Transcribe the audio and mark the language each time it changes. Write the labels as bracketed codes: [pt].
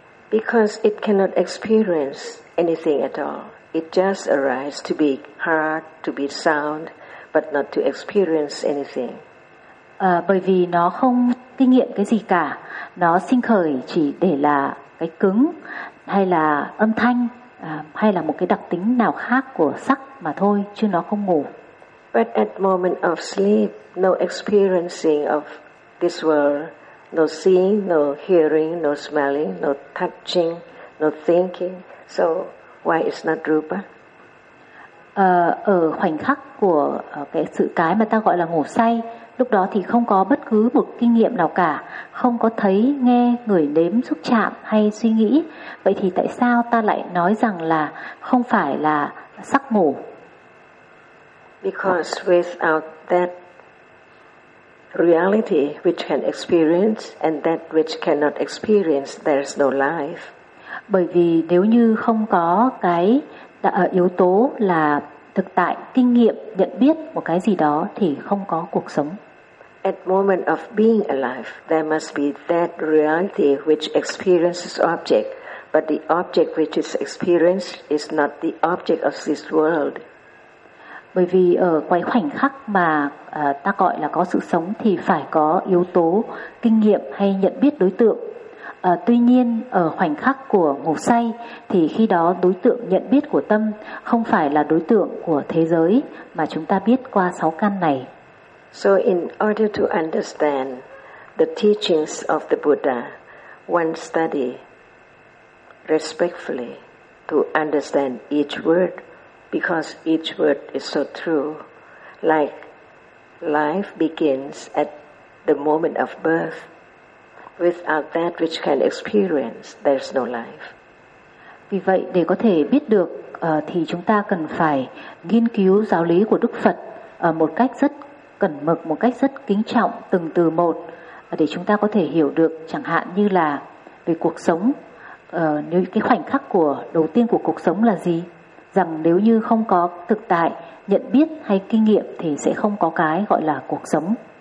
[en] Because it cannot experience anything at all. It just arises to be heard, to be sound, but not to experience anything. [vi] Bởi vì nó không kinh nghiệm cái gì cả, nó sinh khởi chỉ để là cái cứng hay là âm thanh hay là một cái đặc tính nào khác của sắc mà thôi, chứ nó không ngủ. [en] But at moment of sleep, no experiencing of this world, no seeing, no hearing, no smelling, no touching, no thinking. So why is not rupa? [vi] Ở khoảnh khắc của cái sự cái mà ta gọi là ngủ say, lúc đó thì không có bất cứ một kinh nghiệm nào cả, không có thấy, nghe, ngửi, nếm, xúc chạm hay suy nghĩ. Vậy thì tại sao ta lại nói rằng là không phải là sắc ngủ? [en] Because without that reality which can experience and that which cannot experience, there's no life. [vi] Bởi vì nếu như không có cái yếu tố là thực tại, kinh nghiệm, nhận biết một cái gì đó thì không có cuộc sống. [en] At moment of being alive, there must be that reality which experiences object, but the object which is experienced is not the object of this world. [vi] Bởi vì ở cái khoảnh khắc mà ta gọi là có sự sống thì phải có yếu tố kinh nghiệm hay nhận biết đối tượng. Tuy nhiên ở khoảnh khắc của ngủ say thì khi đó đối tượng nhận biết của tâm không phải là đối tượng của thế giới mà chúng ta biết qua sáu căn này. [en] So in order to understand the teachings of the Buddha, one study respectfully to understand each word, because each word is so true. Like life begins at the moment of birth. Without that which can experience, there's no life. [vi] Vì vậy để có thể biết được thì chúng ta cần phải nghiên cứu giáo lý của Đức Phật một cách rất cẩn mực, một cách rất kính trọng từng từ một để chúng ta có thể hiểu được, chẳng hạn như là về cuộc sống, nếu cái khoảnh khắc của đầu tiên của cuộc sống là gì, rằng nếu như không có thực tại, nhận biết hay kinh nghiệm thì sẽ không có cái gọi là cuộc sống.